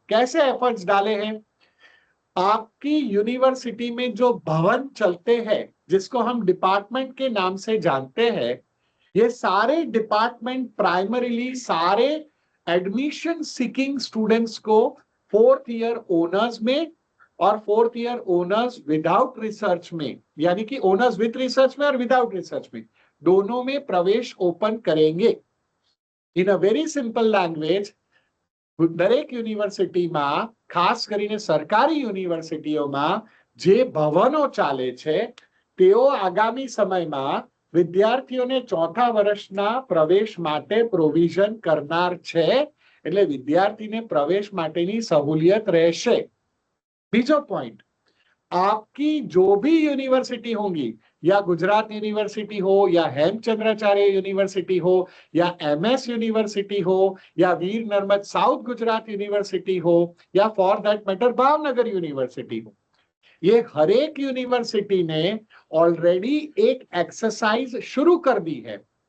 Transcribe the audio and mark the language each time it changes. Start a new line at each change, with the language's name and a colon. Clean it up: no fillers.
Hindi: कैसे एफर्ट्स डाले हैं? आपकी यूनिवर्सिटी में जो भवन चलते हैं जिसको हम डिपार्टमेंट के नाम से जानते हैं, ये सारे डिपार्टमेंट प्राइमरीली सारे एडमिशन सीकिंग स्टूडेंट्स को 4th ईयर ओनर्स में और 4th year owners without research में, यानी कि ओनर्स विद रिसर्च में और विदाउट रिसर्च में, दोनों में प्रवेश ओपन करेंगे।
English: in a very simple language,
Gujarati: દરેક યુનિવર્સિટીમાં ખાસ કરીને સરકારી યુનિવર્સિટીઓમાં જે ભવનો ચાલે છે તેઓ આગામી સમયમાં વિદ્યાર્થીઓને 4થા વર્ષના પ્રવેશ માટે પ્રોવિઝન કરનાર છે, એટલે વિદ્યાર્થીને પ્રવેશ માટેની સહુલિયત રહેશે। બીજો પોઈન્ટ,
Hindi: आपकी जो भी यूनिवर्सिटी होंगी, या गुजरात यूनिवर्सिटी हो, या हेमचंद्राचार्य यूनिवर्सिटी हो, या एमएस यूनिवर्सिटी हो, या वीर नर्मद साउथ गुजरात यूनिवर्सिटी हो, या for that matter Bhavnagar university हो, ये हर एक यूनिवर्सिटी ने ऑलरेडी एक एक्सरसाइज शुरू कर दी है।